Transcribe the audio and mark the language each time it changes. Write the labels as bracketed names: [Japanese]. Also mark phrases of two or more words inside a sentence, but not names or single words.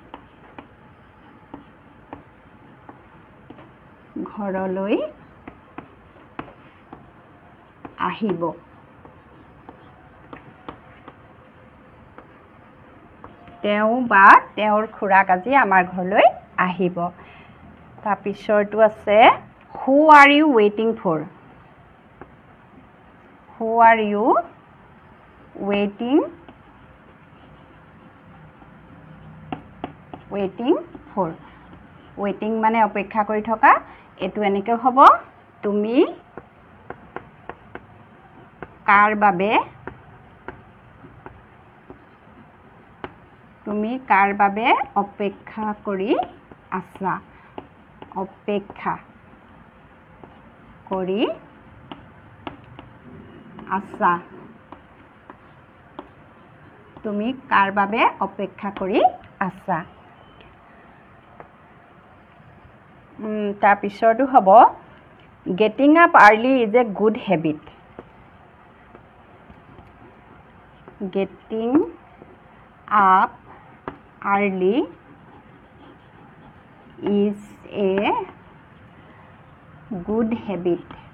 [Assamese] তেওঁ বা তেওঁৰ খুৰাক আজি আমাৰ ঘৰলৈ আহিব তাৰ পিছৰটো আছে [English] who are you waiting for [Assamese] waiting মানে অপেক্ষা কৰি থকা এটো এনেকৈ হ'ব তুমি কাৰ বাবে অপেক্ষা কৰি আছা তুমি কাৰ বাবে অপেক্ষা কৰি আছা তাৰ পিছৰটো হ'ব [English] getting up early is a good habit getting up early is a good habit